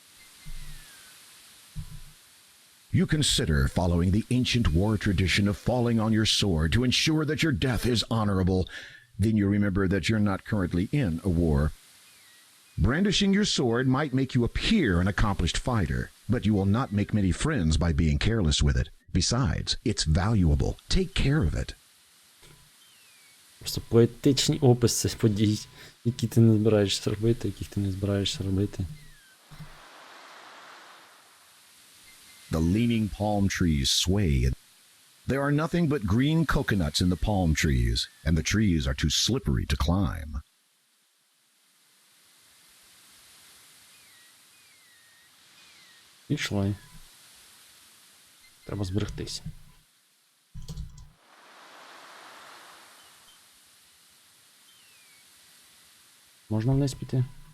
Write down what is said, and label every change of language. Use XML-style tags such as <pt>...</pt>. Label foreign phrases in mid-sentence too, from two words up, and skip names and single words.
<en>You consider following the ancient war tradition of falling on your sword to ensure that your death is honorable. Then you remember that you're not currently in a war. Brandishing your sword might make you appear an accomplished fighter, but you will not make many friends by being careless with it. Besides, it's valuable. Take care of it.</en> <uk>Просто поетичні описи подій, які ти не збираєшся робити, яких ти не збираєшся робити.</uk> <en>The leaning palm trees sway. There are nothing but green coconuts in the palm trees, and the trees are too slippery to climb.</en> <uk>Пішли. Треба зберегтися. Можна вниз піти?</uk>